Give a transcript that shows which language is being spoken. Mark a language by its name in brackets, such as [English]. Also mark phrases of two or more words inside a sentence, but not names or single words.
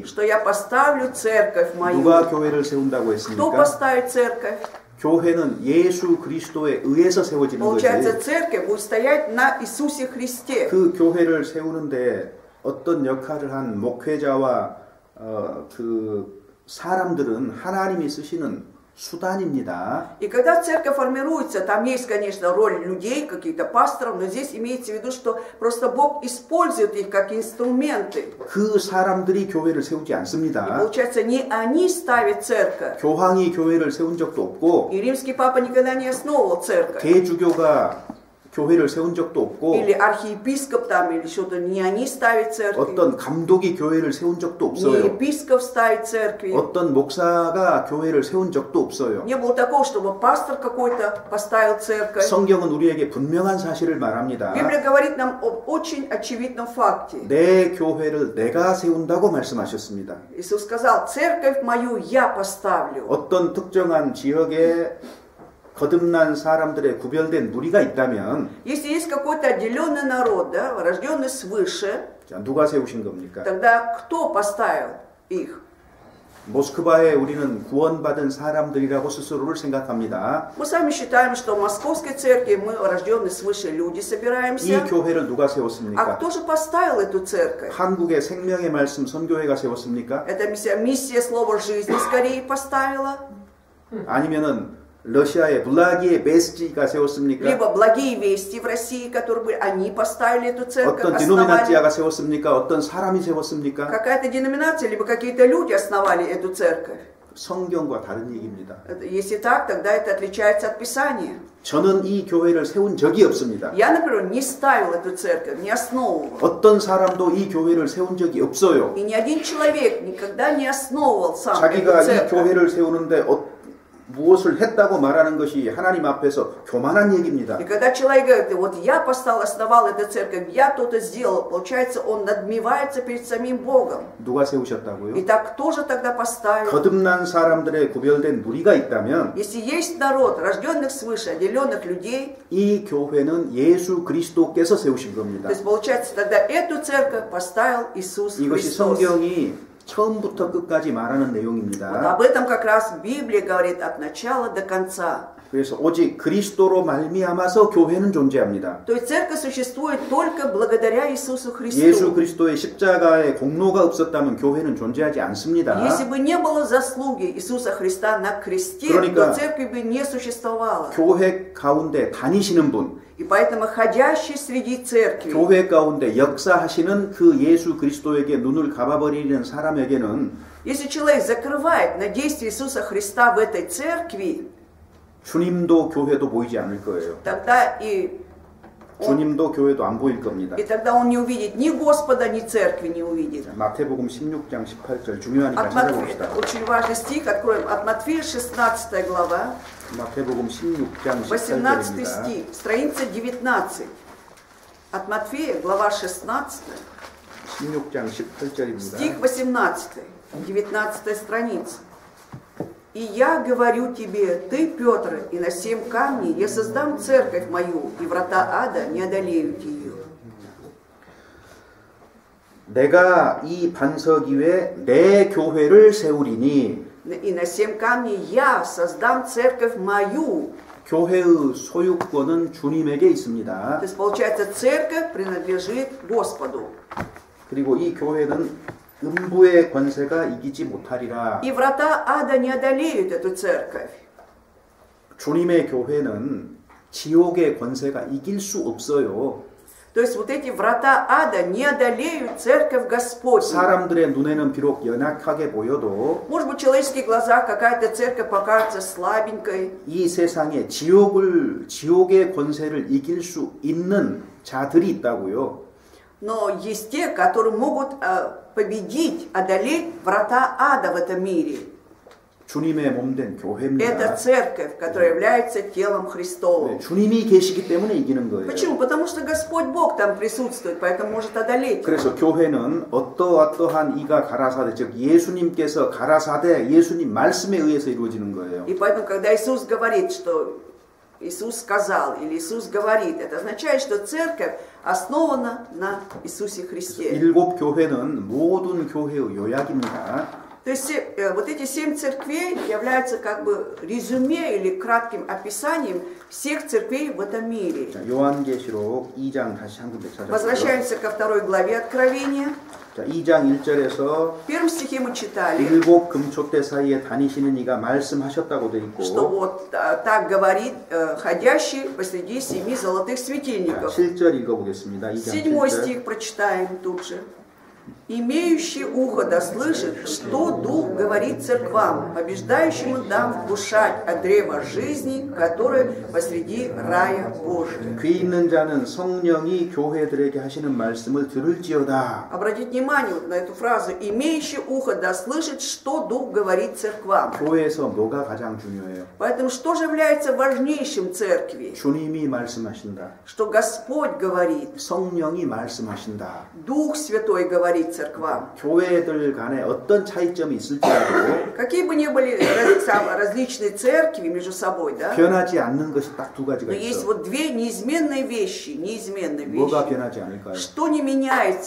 [Russian] что я поставлю церковь мою. [Korean] 누가 교회를 세운다고 [Russian] Кто [Korean] 했습니까? [Russian] поставит церковь? [Korean] 교회는 예수 그리스도에 의해서 세워지는 [Russian] Получается, [Korean] 거지. [Russian] церковь будет стоять на Иисусе Христе. [Korean] 그 교회를 세우는데 어떤 역할을 한 목회자와 그 사람들은 하나님이 쓰시는 수단입니다. [Russian] И когда церковь формируется, там есть, конечно, роль людей, каких-то пасторов, но здесь имеется в виду, что просто Бог использует их как инструменты. [Korean] 그 사람들이 교회를 세우지 [Russian] И [Korean] 않습니다. [Russian] получается, не они ставят церковь. [Korean] 교황이 교회를 세운 적도 없고 [Russian] И римский папа никогда не основывал церковь. [Korean] 대주교가 교회를 세운 적도 없고 [Russian] Или архиепископ там, или что-то, не они ставят церковь. [Korean] 어떤 감독이 교회를 세운 적도 [Russian] Не [Korean] 없어요. [Russian] епископ ставит церкви. [Korean] 어떤 목사가 교회를 세운 적도 없어요. [Russian] Не было такого, чтобы пастор какой-то поставил церковь. [Korean] 성경은 우리에게 분명한 사실을 말합니다. [Russian] Библия говорит нам об очень очевидном факте. [Korean] 내 교회를 내가 세운다고 말씀하셨습니다. [Russian] Иисус сказал, церковь мою я поставлю. [Korean] 어떤 특정한 지역에 거듭난 사람들의 구별된 무리가 있다면 [Russian] Если есть какой-то отделенный народ, да, рожденный свыше, [Korean] 자, 누가 세우신 겁니까? [Russian] тогда кто поставил их? [Korean] 모스크바에 우리는 구원받은 사람들이라고 스스로를 생각합니다. [Russian] Мы сами считаем, что в Московской церкви мы рожденные свыше люди [Korean] 이 [Russian] собираемся. [Korean] 교회를 누가 [Russian] А [Korean] 세웠습니까? [Russian] кто же поставил эту церковь? [Korean] 한국의 생명의 말씀 선교회가 세웠습니까? [Russian] Это миссия Слова жизни скорее поставила. [Korean] 아니면은 러시아의 블라기의 베스지가 세웠습니까? [Russian] Либо благие вести в России, которые были, они поставили эту церковь, [Korean] 어떤 [Russian] основали. [Korean] 디노미나치아가 세웠습니까? 어떤 사람이 세웠습니까? [Russian] Какая-то деноминация, либо какие-то люди основали эту церковь. [Korean] 성경과 다른 얘기입니다. [Russian] Если так, тогда это отличается от Писания. [Korean] 저는 이 교회를 세운 적이 없습니다. [Russian] Я, например, не ставил эту церковь, не основывал. [Korean] 어떤 사람도 이 교회를 세운 적이 없어요. [Russian] И ни один человек никогда не основывал сам эту [Korean] 자기가 이 [Russian] церковь. [Korean] 교회를 세우는데 무엇을 했다고 말하는 것이 하나님 앞에서 교만한 얘기입니다. [Russian] И когда человек говорит, вот я основал эту церковь, я то-то сделал, получается, он надмевается перед самим Богом. [Korean] 누가 세우셨다고요? [Russian] Итак, кто же тогда поставил? [Korean] 거듭난 사람들의 구별된 무리가 있다면 [Russian] Если есть народ, рожденных свыше, отделенных людей, [Korean] 이 교회는 예수 그리스도께서 세우신 겁니다. [Russian] то есть, получается, тогда эту церковь поставил Иисус [Korean] 이것이 [Russian] Христос. [Korean] 성경이 처음부터 끝까지 말하는 [Russian] Вот [Korean] 내용입니다. [Russian] об этом как раз Библия говорит от начала до конца. [Korean] 그래서 오직 그리스도로 말미암아서 교회는 존재합니다. [Russian] То есть церковь существует только благодаря Иисусу [Korean] 예수 [Russian] Христу. [Korean] 그리스도의 십자가의 공로가 없었다면 교회는 존재하지 않습니다. [Russian] Если бы не было заслуги Иисуса Христа на кресте, [Korean] 그러니까 [Russian] то церковь бы не существовала. [Korean] 교회 가운데 다니시는 분, [Russian] И поэтому ходящий среди церкви, [Korean] 교회 가운데 역사하시는 그 예수 그리스도에게 눈을 감아버리는 사람에게는 [Russian] если человек закрывает на действие Иисуса Христа в этой церкви, [Korean] 주님도 교회도 보이지 않을 거예요. [Russian] тогда [Korean] 주님도 교회도 안 보일 겁니다. [Russian] он не увидит ни Господа, ни церкви не увидит. [Korean] 마태복음 16장 18절 중요하니까 [Russian] От Матфея, [Korean] 찾아봅시다. [Russian] очень важный стих, откроем от Матфея 16 глава, [Korean] 마태복음 16장 18 18절입니다. [Russian] стих, страница 19. От Матфея, глава 16, [Korean] 16장 18절입니다. [Russian] стих 18, 19 страница. «И я говорю тебе, ты, Петр, и на 7 камней я создам церковь мою, и врата ада не одолеют ее». [Korean] 내가 이 반석 위에 내 교회를 세우리니 [Russian] «И на 7 камней я создам церковь мою». [Korean] 교회의 소유권은 주님에게 [Russian] То [Korean] 있습니다. [Russian] есть, получается, церковь принадлежит Господу. [Korean] 그리고 이 교회는 음부의 권세가 이기지 못하리라. [Russian] И врата ада не одолеют эту церковь. [Korean] 주님의 교회는 지옥의 권세가 이길 수 없어요. [Russian] То есть вот эти врата ада не одолеют церковь Господню. [Korean] 사람들의 눈에는 비록 연약하게 보여도 [Russian] Может быть, в человеческих глазах какая-то церковь покажется слабенькой, [Korean] 이 세상에 지옥의 권세를 이길 수 있는 자들이 있다고요. [Russian] но есть те, которые могут победить, одолеть врата ада в этом мире. [Korean] 주님의 몸된 [Russian] Это [Korean] 교회입니다. [Russian] церковь, которая является телом Христовым. [Korean] 주님이 계시기 때문에 이기는 거예요. [Russian] Почему? Потому что Господь Бог там присутствует, поэтому может одолеть. [Korean] 그래서 교회는 어떠한 이가 가라사대, 즉 예수님께서 가라사대 예수님 말씀에 의해서 이루어지는 거예요. [Russian] И поэтому, когда Иисус говорит, что Иисус сказал или Иисус говорит, это означает, что церковь основана на Иисусе Христе. [Korean] 일곱 교회는 모든 교회의 요약입니다. [Russian] То есть вот эти 7 церквей являются как бы резюме или кратким описанием всех церквей в этом мире. [Korean] 자, 요한계시록 2장 다시 한 군데 찾아보세요. [Russian] Возвращаемся ко 2 главе Откровения. [Korean] 자, 2장 1절에서 [Russian] В первом стихе мы читали, [Korean] 일곱 금촛대 사이에 다니시는 이가 말씀하셨다고 돼 [Russian] что [Korean] 있고 [Russian] вот так говорит ходящий посреди 7 золотых [Korean] 자, [Russian] светильников. [Korean] 7절 읽어보겠습니다. 2장 7 7절. [Russian] стих прочитаем тут же. «Имеющий ухо да слышит, что Дух говорит церквам, побеждающему дам вкушать от древа жизни, которое посреди рая Божия». [Korean] 귀 있는 자는 성령이 교회들에게 하시는 말씀을 들을지어다. [Russian] Обратите внимание вот на эту фразу «имеющий ухо да слышит, что Дух говорит церквам». [Korean] 교회에서 뭐가 가장 중요해요? [Russian] Поэтому что же является важнейшим церкви? [Korean] 주님이 말씀하신다. [Russian] Что Господь говорит, [Korean] 성령이 말씀하신다. [Russian] Дух Святой говорит церквам. [Korean] 교회들 간에 어떤 차이점이 있을지라도 [Russian] Какие бы ни были различные церкви между собой, да? [Korean] 변하지 않는 것이 딱 두 가지가 [Russian] Но есть [Korean] 있어. [Russian] вот две неизменные вещи. [Korean] 뭐가 변하지 않을까요? [Russian] Что не меняется?